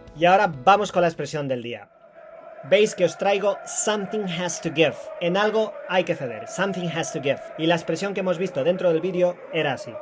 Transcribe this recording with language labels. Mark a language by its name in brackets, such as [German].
[Spanish] Y ahora vamos con la expresión del día. Veis que os traigo [English] something has to give. [Spanish] En algo hay que ceder. [English] Something has to give. [Spanish] Y la expresión que hemos visto dentro del vídeo era así.